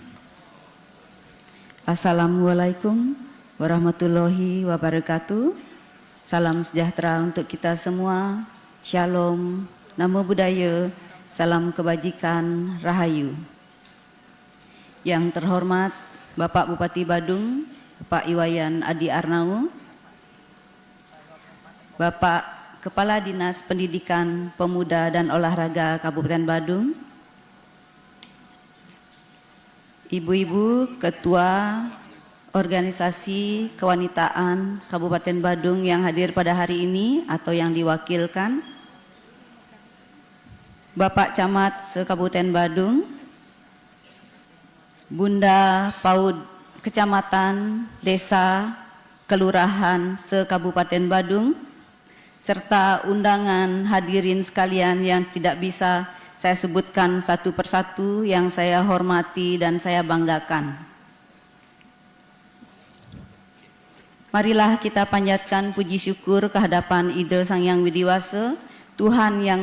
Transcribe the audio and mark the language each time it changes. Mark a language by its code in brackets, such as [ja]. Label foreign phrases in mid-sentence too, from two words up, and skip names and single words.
[ar] السلام عليكم ورحمة الله وبركاته. [id] Salam sejahtera untuk kita semua. Shalom, [pi] Namo Buddhaya, [id] salam kebajikan, Rahayu. Yang terhormat Bapak Bupati Badung, Bapak Iwayan Adi Arnau, Bapak Kepala Dinas Pendidikan, Pemuda dan Olahraga Kabupaten Badung, Ibu-ibu Ketua Organisasi Kewanitaan Kabupaten Badung yang hadir pada hari ini atau yang diwakilkan, Bapak Camat se-Kabupaten Badung, Bunda PAUD Kecamatan, Desa, Kelurahan se-Kabupaten Badung, serta undangan hadirin sekalian yang tidak bisa saya sebutkan satu persatu yang saya hormati dan saya banggakan. Marilah kita panjatkan puji syukur kehadapan Ida Sang Hyang Widiwasa, Tuhan Yang